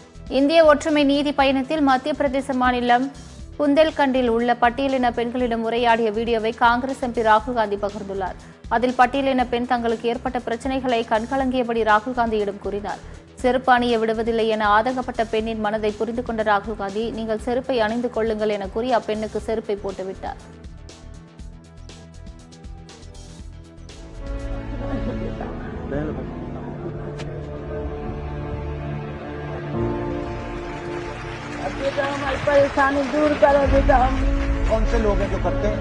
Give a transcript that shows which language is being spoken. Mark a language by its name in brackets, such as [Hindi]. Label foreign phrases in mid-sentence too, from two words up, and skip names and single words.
[Tamil] இந்திய ஒற்றுமை நீதி பயணத்தில் மத்திய பிரதேச மாநிலம் புந்தேல்கண்டில் உள்ள பட்டியலின பெண்களிடம் உரையாடிய வீடியோவை காங்கிரஸ் எம்பி ராகுல் காந்தி பகிர்ந்துள்ளார். அதில் பட்டியலின பெண் தங்களுக்கு ஏற்பட்ட பிரச்சினைகளை கண்கலங்கியபடி ராகுல் காந்தியிடம் கூறினார். செருப்பு அணிய விடுவதில்லை என ஆதங்கப்பட்ட பெண்ணின் மனதை புரிந்து கொண்ட ராகுல் காந்தி, நீங்கள் செருப்பை அணிந்து கொள்ளுங்கள் என கூறி அப்பெண்ணுக்கு செருப்பை போட்டுவிட்டார். [Hindi] बेटा हमारी परेशानी दूर करो बेटा। हम कौन से लोग हैं जो करते हैं?